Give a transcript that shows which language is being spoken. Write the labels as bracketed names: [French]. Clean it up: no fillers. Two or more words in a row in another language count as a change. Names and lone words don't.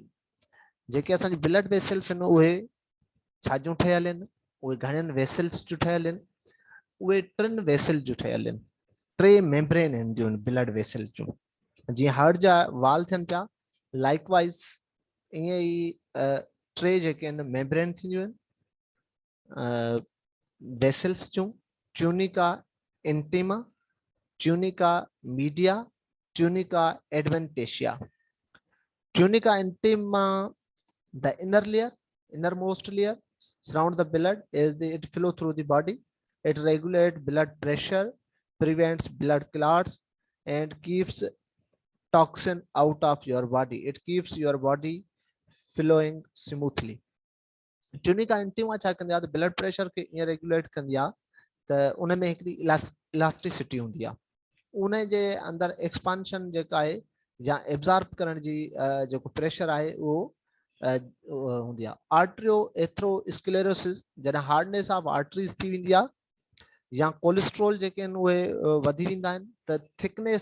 [Sindhi] जेके असांजी [English] blood vessels [Sindhi] आहिनि उहे छाजूं ठहियल आहिनि, उहे घणनि वेसल्स जूं ठहियल आहिनि, उहे 3 वेसल जूं ठहियल आहिनि। टे मेम्ब्रेन आहिनि [English] blood vessel [Sindhi] जूं जीअं हार्ट जा वाल थियनि पिया लाइकवाइज ईअं ई टे जेके आहिनि मेम्ब्रेन थींदियूं आहिनि वेसल्स जूं [Latin] tunica intima tunica media tunica adventitia tunica intima [English] the inner layer innermost layer surround the blood as it flow through the body. It regulates blood pressure, prevents blood clots, and keeps toxin out of your body. It keeps your body flowing smoothly. [Latin] tunica intima [Sindhi] छा कंदी आहे त [English] blood pressure [Sindhi] खे ईअं रेगुलेट कंदी आहे त उन में हिकिड़ी इलास्टिसिटी हूंदी आहे उन जे अंदरि एक्सपांशन जेका आहे या एब्ज़ॉर्ब करण जी जेको प्रेशर आहे उहो हूंदी आहे आर्ट्रियो एथ्रोस्क्लेरोसिस जॾहिं [English] hardness of arteries [Sindhi] थी वेंदी आहे या कोलेस्ट्रोल जेके आहिनि उहे वधी वेंदा आहिनि त थिकनेस